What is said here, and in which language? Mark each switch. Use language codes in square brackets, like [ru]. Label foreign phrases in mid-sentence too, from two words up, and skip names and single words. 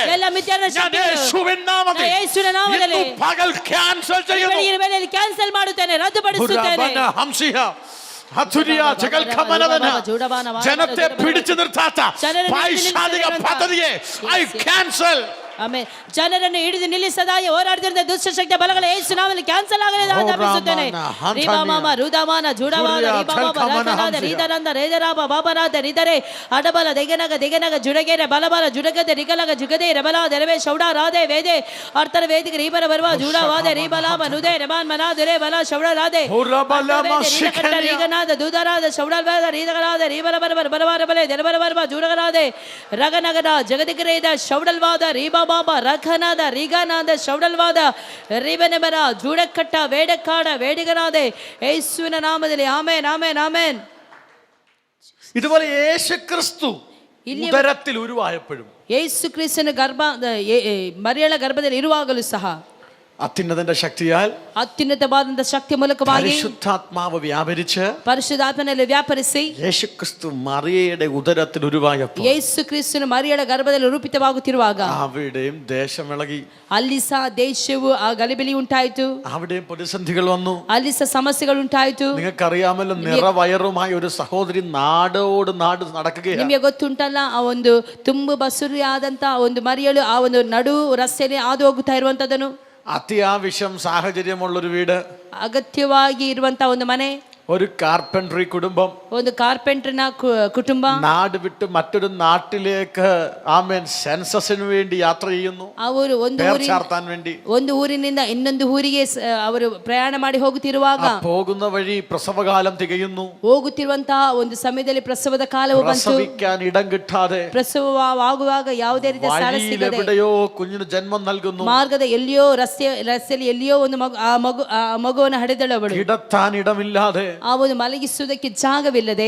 [kn] ಎಲ್ಲ ಮಿಥ್ಯಾನ ಶಕ್ತಿಗಳು [ml] യേശുവിൻ നാമത്തിൽ [kn] ನಾಮದಲ್ಲಿ [ml] പകൽ ക്യാൻസൽ ചെയ്യുന്നു. [kn] ಕ್ಯಾನ್ಸಲ್ ಮಾಡುತ್ತೇನೆ, ರದ್ದುಪಡಿಸುತ್ತೇನೆ. [ml] ജനത്തെ പിടിച്ചു നിർത്താത്ത പൈശാചിക പദ്ധതിയെ [en] I cancel. [kn] ಆಮೇಲೆ ಜನರನ್ನು ಹಿಡಿದು ನಿಲ್ಲಿಸದಾಗಿ ಹೋರಾಡ್ತಿರುವ ದುಷ್ಟಶಕ್ತಿಯ ಬಲಗಳ ಯೇಸು ನಾಮದಲ್ಲಿ ಕ್ಯಾನ್ಸಲ್ ಆಗಲಿ ಅಂತ ಆಜ್ಞಾಪಿಸುತ್ತೇನೆ. ರಿಬಾಮಾಮ ರುದಾಮಾನ ಜುಡವಾದ ರಿಬಾಬಾಬ ರಕನಾದ ರೀದನಂದ ರೇದರಾಬ ಬಾಬನಾದ ರಿದರೆ ಅಡಬಲ ದೆಗನಗ ಜುಡಗೆರೆ ಬಲಬಲ ಜುಡಗದೆ ರಿಗಲಗ ಜುಗದೆ ರಬಲ ದೆರವೆ ಶೌಡ ರಾಧೆ ವೇದೆ ಅರ್ಥರ ವೇದಿಕ ರೀಬರ ಬರುವ ಜುಡವಾದೆ ರಿಬಲಾಮ ನುದೆ ರಮಾನ್ ಮನಾದುರೆ ಬಲ ಶೌಡ ರಾಧೆ ರೀಗನಾದ ದೂದರಾದ ಶೌಡಲ್ವಾದ ರೀದಗರಾದ ರೀಬಲ ಬರಬರ ಬರಬರ ಬಲೆ ದೆರಬರ ಬರಬ ಜುಡಗರಾದೆ ರಗನಗರ ಜಗದಿಗರೇದ ಶೌಡಲ್ವಾದ ರೀಬಾ ಬಾಬಾ ರಖನಾದ ರಿಗನಾದ ಶೌಡಲ್ವಾದ ರಿಬನೆಬರ ಜೂಡಕಟ್ಟ ವೇಡಕಾಡ ವೇಡಿಗನಾದೆ ಯೇಸುವಿನ ನಾಮದಲ್ಲಿ ಆಮೆನ್ ಆಮೆನ್ ಆಮೆನ್. [ml] ഇതുപോലെ യേശുക്രിസ്തു ഉദരത്തിൽ ഉരുവായപ്പോഴും, [kn] ಯೇಸು ಕ್ರಿಸ್ತನ ಮರಿಯಳ ಗರ್ಭದಲ್ಲಿ ಇರುವಾಗಲೂ ಸಹ [ml] അത്യുന്നതന്റെ ശക്തിയാൽ, [kn] ಅತ್ಯುನ್ನತವಾದಂತ ಶಕ್ತಿ ಮೂಲಕವಾಗಿ [ml] പരിശുദ്ധാത്മാവ് വ്യാപരിച്ച്, [kn] ಪರಿಶುದ್ಧಾತ್ಮನಲ್ಲಿ ವ್ಯಾಪರಿಸಿ [ml] യേശുക്രിസ്തു മറിയയുടെ ഉദരത്തിൽ ഉരുവായപ്പോൾ, [kn] ಯೇಸು ಕ್ರಿಸ್ತನ ಮರಿಯಳ ಗರ್ಭದಲ್ಲಿ ರೂಪಿತವಾಗುತ್ತಿರುವಾಗ [ml] അവിടെയും ദേശമിളകി, [kn] ಅಲ್ಲಿ ಸಹ ದೇಶವು ಆ ಗಲಿಬಿಲಿ ಉಂಟಾಯಿತು, [ml] അവിടെയും പ്രതിസന്ധികൾ വന്നു, [kn] ಅಲ್ಲಿ ಸಹ ಸಮಸ್ಯೆಗಳು ಉಂಟಾಯಿತು. [ml] നിങ്ങൾക്കറിയാമല്ലോ, നിറവയറുമായ ഒരു സഹോദരി നാടോട് നാട് നടക്കുകയാണ്. [kn] ನಿಮಗೆ ಗೊತ್ತುಂಟಲ್ಲ, ಆ ಒಂದು ತುಂಬು ಬಸುರಿಯಾದಂತ ಒಂದು ಮರಿಯಳು ಆ ಒಂದು ನಡು ರಸ್ತೆಯಲ್ಲಿ ಹಾದು ಹೋಗುತ್ತಾ ಇರುವಂತದನ್ನು, [ml] അത്യാവശ്യം സാഹചര്യമുള്ളൊരു വീട്, [kn] ಅಗತ್ಯವಾಗಿ ಇರುವಂತ ಒಂದು ಮನೆ, [ml] ഒരു കാർപ്പൻട്രി കുടുംബം [kn] ಒಂದು ಕಾರ್ಪೆಂಟರ್ನ ಕುಟುಂಬ [ml] നാട് വിട്ട് മറ്റൊരു നാട്ടിലേക്ക് ആമേൻ സെൻസസിന് വേണ്ടി യാത്ര ചെയ്യുന്നു, [kn] ಅವರು [ml] പേർ ചാർത്താൻ വേണ്ടി. [kn] ಒಂದು ಊರಿನಿಂದ ಇನ್ನೊಂದು ಊರಿಗೆ ಅವರು ಪ್ರಯಾಣ ಮಾಡಿ ಹೋಗುತ್ತಿರುವಾಗ [ml] പോകുന്ന വഴി പ്രസവകാലം തികയുന്നു. [kn] ಹೋಗುತ್ತಿರುವಂತಹ ಒಂದು ಸಮಯದಲ್ಲಿ ಪ್ರಸವದ ಕಾಲವು ಬಂತು. [ml] പ്രസവിക്കാൻ ഇടം കിട്ടാതെ [kn] ಪ್ರಸವವಾಗುವಾಗ ಯಾವುದೇ ರೀತಿಯ ಸ್ಥಳ [ml] വഴിയിൽ [kn] ಸಿಗದೆ [ml] എവിടെയോ കുഞ്ഞിന് ജന്മം നൽകുന്നു. [kn] ಮಾರ್ಗದ ಎಲ್ಲಿಯೋ ರಸ್ತೆಯಲ್ಲಿ ಎಲ್ಲಿಯೋ ಒಂದು ಮಗುವನ್ನು ಹಡೆದಳು ಅವಳು. [ml] കിടത്താൻ ഇടമില്ലാതെ, [kn] ಅವನು ಮಲಗಿಸುವುದಕ್ಕೆ ಜಾಗವಿಲ್ಲದೆ,